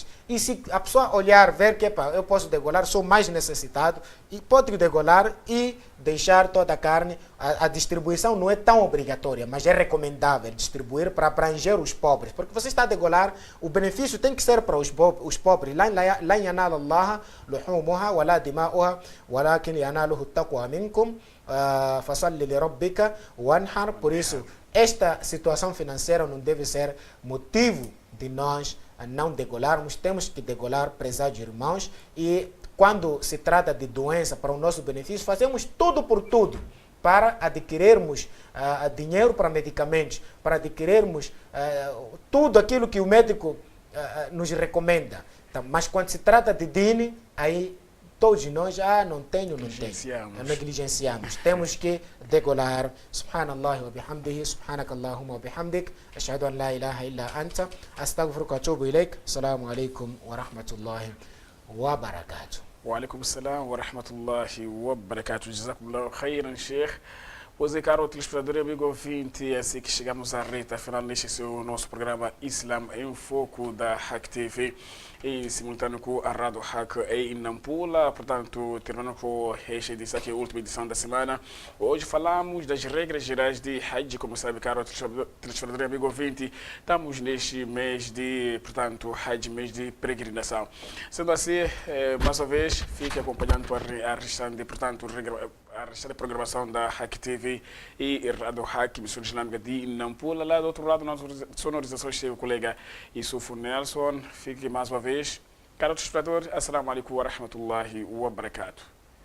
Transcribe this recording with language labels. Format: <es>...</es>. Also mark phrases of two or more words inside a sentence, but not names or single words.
<pt>E se a pessoa olhar, ver que eu posso degolar, sou mais necessitado, e pode degolar e deixar toda a carne. A distribuição não é tão obrigatória, mas é recomendável distribuir para abranger os pobres. Porque você está a degolar, o benefício tem que ser para os pobres.</pt> <ar>لن ينال الله لحومها ولا دماؤها ولكن يناله التقوى منكم فصل لربك وانحر.</ar> <pt>Por isso, esta situação financeira não deve ser motivo de nós não degolarmos. Temos que degolar, prezados irmãos, e quando se trata de doença para o nosso benefício, fazemos tudo por tudo para adquirirmos dinheiro para medicamentos, para adquirirmos tudo aquilo que o médico nos recomenda. Então, mas quando se trata de dine, aí todos nós, não tenho. Negligenciamos. Temos que degolar.</pt> <ar>سبحان الله وبحمده سبحانك اللهم وبحمدك أشهد أن لا إله إلا أنت أستغفرك وأتوب إليك. السلام عليكم ورحمة الله وبركاته. وعليكم السلام ورحمة الله وبركاته جزاكم الله خيرا شيخ.</ar> <pt>Pois é, caro telespectador e amigo ouvinte, é assim que chegamos à reta final neste seu nosso programa Islam em Foco da Hack TV, em simultâneo com a Rádio Hack em Nampula. Portanto, terminando com esta edição, que é a última edição da semana. Hoje falamos das regras gerais de Hajj. Como sabe, caro telespectador e amigo ouvinte, estamos neste mês de, portanto, Hajj, mês de peregrinação. Sendo assim, mais uma vez, fique acompanhando a restante, portanto, a restante programação da Hack TV e Rádio Hack, emissora islâmica de Nampula. Lá do outro lado, na sonorização, esteve o colega Yusuf Nelson. Fique mais uma vez. Caro telespectador,</pt> <ar>السلام عليكم ورحمة الله وبركاته.</ar>